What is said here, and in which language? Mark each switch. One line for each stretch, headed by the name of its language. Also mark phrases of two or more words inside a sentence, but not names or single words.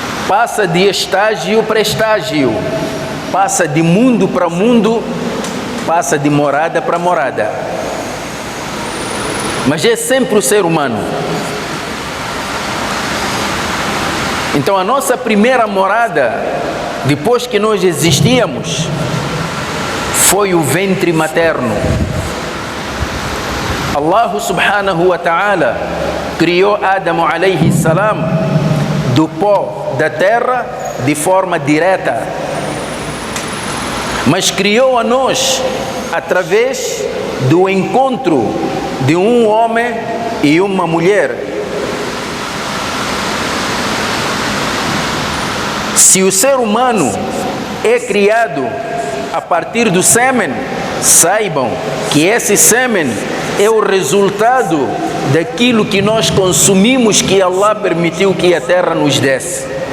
Portuguese: passa de estágio para estágio, passa de mundo para mundo, passa de morada para morada. Mas é sempre o ser humano. Então a nossa primeira morada, depois que nós existíamos, foi o ventre materno.
Arabic: الله سبحانه وتعالى
Portuguese: criou Adão
Arabic: عليه السلام
Portuguese: do pó da terra de forma direta, mas criou a nós através do encontro de um homem e uma mulher. Se o ser humano é criado a partir do sêmen, saibam que esse sêmen é o resultado daquilo que nós consumimos, que Allah permitiu que a terra nos desse.